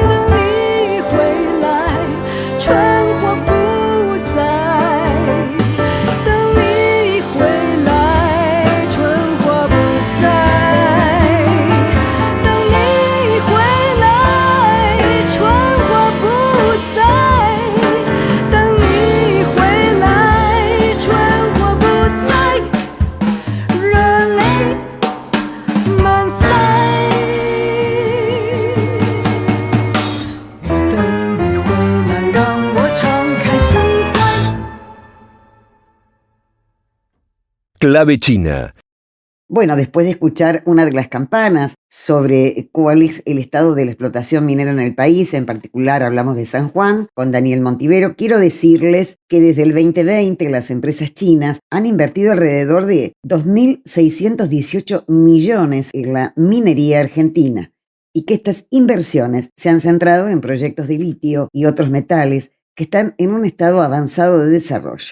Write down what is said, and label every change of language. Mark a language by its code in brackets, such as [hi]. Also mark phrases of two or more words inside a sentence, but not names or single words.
[zh] 等你回来，春花不在，等你回来，春花不在，等你回来，春花不在，等你回来，春花不在，热泪满腮。我等你回来，让我敞开心怀。 [es] Clave China. Bueno, después de escuchar una de las campanas sobre cuál es el estado de la explotación minera en el país, en particular hablamos de San Juan, con Daniel Montivero, quiero decirles que desde el 2020 las empresas chinas han invertido alrededor de 2.618 millones en la minería argentina y que estas inversiones se han centrado en proyectos de litio y otros metales que están en un estado avanzado de desarrollo.